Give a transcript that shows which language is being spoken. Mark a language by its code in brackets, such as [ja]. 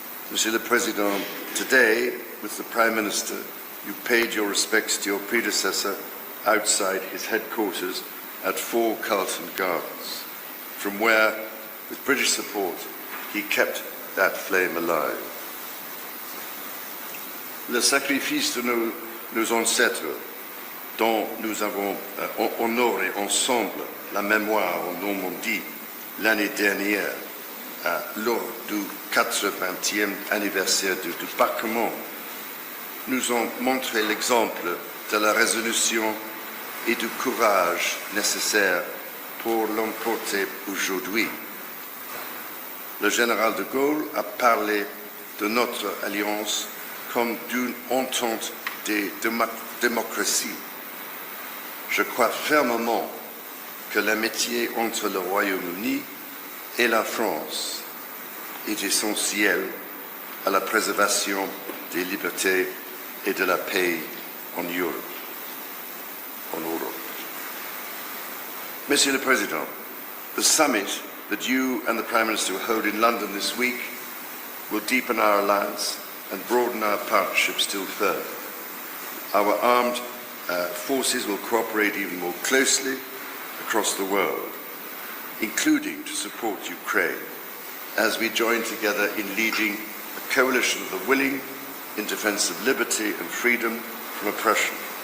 [en] Monsieur le Président, today, with the Prime Minister, you paid your respects to your predecessor outside his headquarters at 4 Carlton Gardens, from where, with British support, he kept that flame alive. [fr] Le sacrifice de nos ancêtres, dont nous avons honoré ensemble la mémoire en Normandie l'année dernière, lors du 80e anniversaire du débarquement, nous ont montré l'exemple de la résolution et du courage nécessaires pour l'emporter aujourd'hui. Le général de Gaulle a parlé de notre alliance comme d'une entente des démocraties. Je crois fermement que l'amitié entre le Royaume-Uni et la France est essentielle à la préservation des libertés et de la paix en Europe. [en] Monsieur le Président, the summit that you and the Prime Minister will hold in London this week will deepen our alliance and broaden our partnership still further. Our armed forces will cooperate even more closely across the world, including to support Ukraine, as we join together in leading a coalition of the willing in defense of liberty and freedom from oppression.